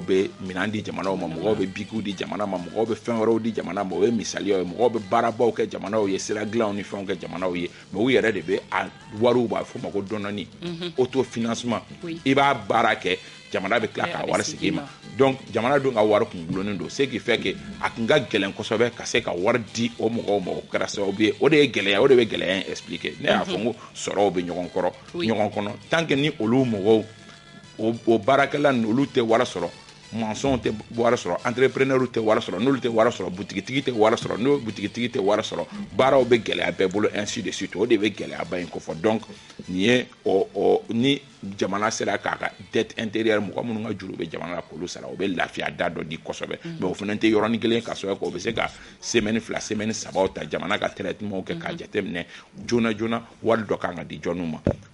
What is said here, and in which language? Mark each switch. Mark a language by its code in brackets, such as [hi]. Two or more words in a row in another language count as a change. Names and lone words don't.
[bm] bɛ minɛn di jamanaw ma mɔgɔw bɛ bikiw di jamana ma mɔgɔw bɛ fɛn wɛrɛw di jamana ma o ye misaliyaw ye mɔgɔw bɛ baarabaw kɛ jamanaw ye sira dilanw ni fɛnw kɛ jamanaw ye mais u yɛrɛ de bɛ a wariw b'a fɔ ma ko dɔnɔni autofinancement i b'a baara kɛ jamana bɛ tila k'a wari segin ma donc jamana dun ka wari kun gulonnen don [fr] ce qui fait que [bm] a kun ka gɛlɛn kosɛbɛ ka se ka wari di o mɔgɔw ma o kɛra sababu ye o de ye gɛlɛya o de bɛ gɛlɛya in expliquer ne y'a fɔ n ko sɔrɔw bɛ ɲɔgɔn kɔrɔ ɲɔgɔn kɔnɔ [fr] tant que [bm] ni olu mɔgɔw o baarakɛla ninnu olu tɛ wari sɔrɔ maçon tɛ wari sɔrɔ entrepreneur tɛ wari sɔrɔ n'olu tɛ wari sɔrɔ butigitigi tɛ wari sɔrɔ n'o butigitigi tɛ wari sɔrɔ baaraw bɛ gɛlɛya bɛɛ bolo [fr] ainsi de suite [bm] o de bɛ gɛlɛyaba in kofɔ donc nin ye ni jamana sera k'a ka [fr] dette intérieure [bm] mɔgɔ minnu ka juru bɛ jamana la k'olu sara o bɛ lafiya da dɔ di kosɛbɛ mais o fana tɛ yɔrɔnin kelen ka sɔrɔ k'o bɛ se ka semaine 2 semaine 3 ta jamana ka traitement kɛ k'a jateminɛ joona joona wari dɔ kan ka di jɔnniw ma